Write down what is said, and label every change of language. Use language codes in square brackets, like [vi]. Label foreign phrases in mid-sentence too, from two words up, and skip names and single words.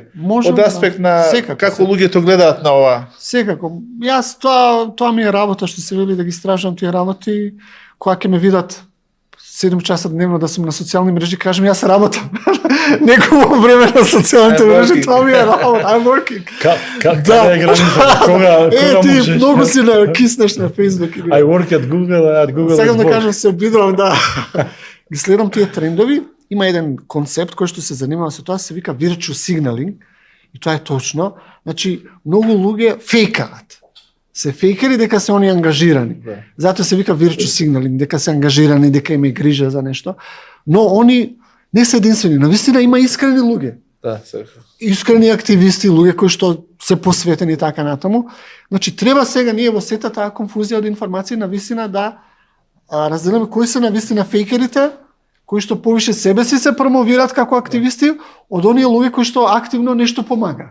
[mk] Од аспект на како луѓето гледаат на ова. Секако. Јас тоа ми е работа што се вели да ги истражувам тие работи. Кога ќе ме видат 7 часа дневно да сум на социјални мрежи, кажам јас работам. Некој време на социјалните мрежи, тоа ми е работа. [en] I'm working. [mk] Каде е границата? Кога можеш? Ти многу си на киснеш на Facebook. [en] I work at Google. [mk] Сакам да кажам, се обидувам ги следам тие трендови. Има еден концепт кој што се занимава со тоа, се вика [en] virtue signaling. [mk] И тоа е точно. Значи, многу луѓе фейкаат. Се фейкери дека се они ангажирани. Затоа се вика [en] virtue signaling, [mk] дека се ангажирани, дека има грижа за нешто. Но они не се единствени. Навистина има искрени луѓе. Искрени активисти, луѓе кои што се посветени така натаму. Значи, треба сега ние во сета таа конфузија од информации навистина да разделиме кои се навистина фейкерите, кои што повише себе си се промовираат како активисти, од оние луѓе кои што активно нешто помагаат.